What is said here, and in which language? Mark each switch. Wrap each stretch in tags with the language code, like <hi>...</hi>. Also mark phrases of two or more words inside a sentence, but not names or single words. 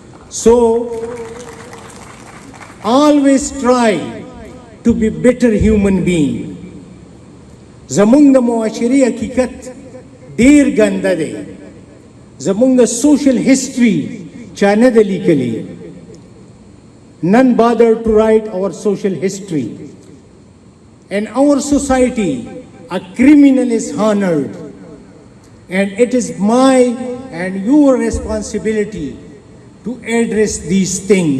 <en>So always try to be better human being.</en> <ps>زمونږ د معاشري حقیقت ډیر ګنده دی. زمونږ</ps> <en>social history</en> <ps>چا نه ده لیکلي.</ps> <en>None bothered to write our social history. In our society, a criminal is honored, and it is my and your responsibility to address these things.</en>